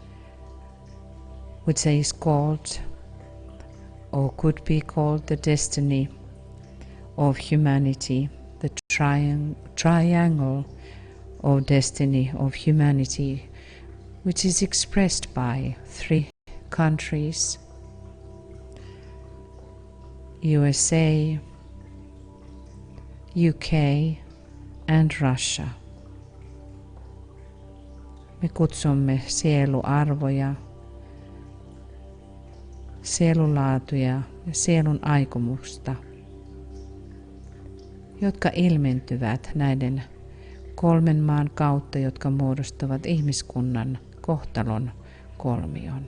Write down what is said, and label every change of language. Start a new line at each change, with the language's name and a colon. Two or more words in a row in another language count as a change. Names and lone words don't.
English: which is called or could be called the destiny of humanity, the triangle of destiny of humanity, which is expressed by 3 countries: USA, UK and Russia.
Finnish: Me kutsumme sieluarvoja, sielulaatuja ja sielun aikomusta, jotka ilmentyvät näiden 3 maan kautta, jotka muodostavat ihmiskunnan kohtalon kolmion.